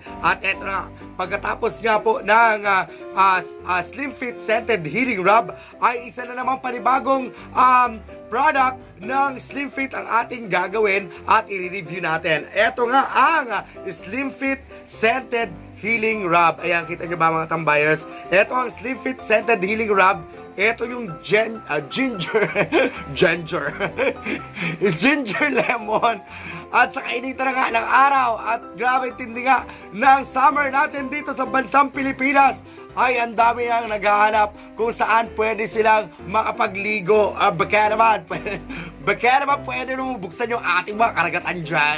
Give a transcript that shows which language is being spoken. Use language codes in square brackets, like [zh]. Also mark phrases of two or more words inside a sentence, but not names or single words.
[tl] At eto na, pagkatapos nga po ng Slim Fit Scented Healing Rub ay isa na namang panibagong product ng Slim Fit ang ating gagawin at i-review natin. Ito nga ang Slim Fit Scented Healing Rub. Ayan, kita nyo ba mga tambayers? Ito ang Slim Fit Scented Healing Rub. Ito yung [en] ginger ginger lemon. [tl] At sa kainitan na nga ng araw at grabe tindi nga ng summer natin dito sa bansang Pilipinas ay ang dami ang naghahanap kung saan pwede silang makapagligo. Baka naman pwede nung buksan yung ating mga karagatan dyan.